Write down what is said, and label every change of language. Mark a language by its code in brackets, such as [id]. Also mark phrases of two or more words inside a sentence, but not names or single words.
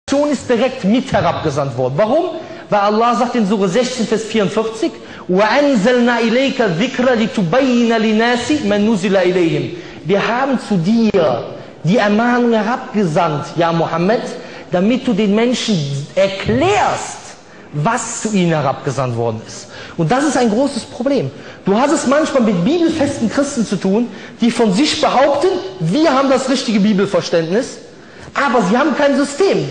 [de] ist direkt mit herabgesandt worden. Warum? Weil Allah sagt in Sure 16, Vers 44, [ar] وَأَنزَلْنَا إِلَيْكَ الذِّكْرَ لِتُبَيِّنَ لِنَاسِ مَنْ نُزِلَ إِلَيْهِمْ. [de] Wir haben zu dir die Ermahnung herabgesandt, ja Mohammed, damit du den Menschen erklärst, was zu ihnen herabgesandt worden ist. Und das ist ein großes Problem. Du hast es manchmal mit bibelfesten Christen zu tun, die von sich behaupten, wir haben das richtige Bibelverständnis, aber sie haben kein System.